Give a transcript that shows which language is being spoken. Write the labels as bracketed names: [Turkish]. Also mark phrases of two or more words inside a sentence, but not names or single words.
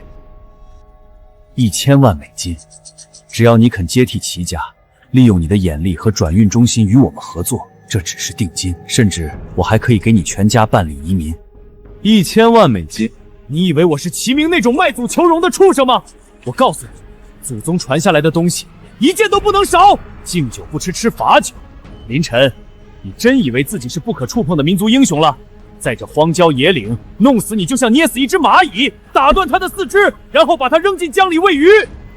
[Chinese] 1000 萬美金，只要你肯接替齊家，利用你的眼力和轉運中心與我們合作，這只是定金，甚至我還可以給你全家辦理移民。 1000萬美金？你以為我是齊明那種賣祖求榮的畜生嗎？我告訴你，祖宗傳下來的東西一件都不能少。敬酒不吃吃罚酒。林晨，你真以为自己是不可触碰的民族英雄了？在这荒郊野岭，弄死你就像捏死一只蚂蚁，打断它的四肢，然后把它扔进江里餵魚。